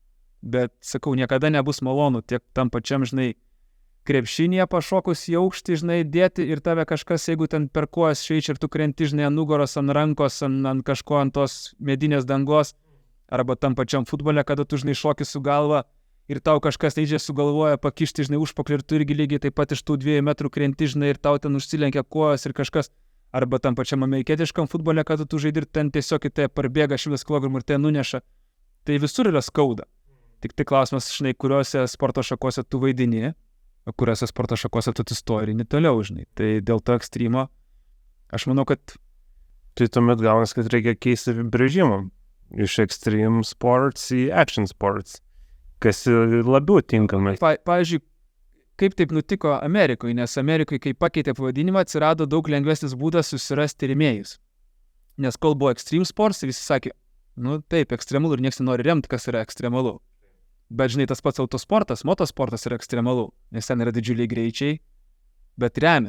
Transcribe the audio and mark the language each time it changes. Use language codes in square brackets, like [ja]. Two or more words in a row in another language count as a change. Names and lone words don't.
[lt] Bet, sakau, niekada nebus malonu tiek tam pačiam, žinai, krepšinėje pašokus į aukštį, žinai, dėti ir tave kažkas, jeigu ten per kojas šveičia ir tu krenti, žinai, ant nugaros, ant rankos, ant kažko, ant tos medinės dangos, arba tam pačiam futbole, kada tu, žinai, šoki su galva ir tau kažkas leidžia sugalvoja pakišti, žinai, užpaklį ir tu irgi lygiai taip pat iš tų 2 metrų krenti, žinai, ir tau ten užsilenkia kojas ir kažkas, arba tam pačiam amerikietiškam futbole, kada tu žaidi ir ten tiesiog į tai parbėga 100 kg ir tai nuneša. Tai visur yra skauda. Tik tai klausimas, žinai, kuriuose sporto šakose tu vaidini, kuriuose sporto šakose tu atsistoji toliau, žinai. Tai dėl to ekstremo, aš manau, kad... Tai tuomet gaunas, kad reikia keisti apibrėžimą iš [en] extreme sports [lt] į [en] action sports, [lt] kas labiau tinkama. Pavyzdžiui, kaip taip nutiko Amerikoje, nes Amerikoje, kai pakeitė pavadinimą, atsirado daug lengvesnis būdas susirasti rėmėjus. Nes kol buvo [en] extreme sports, [lt] visi sakė, nu taip, ekstremalu ir nieks nenori remti, kas yra ekstremalu. Bet žinai, tas pats autosportas, motosportas yra ekstremalu, nes ten yra didžiuliai greičiai, bet remia.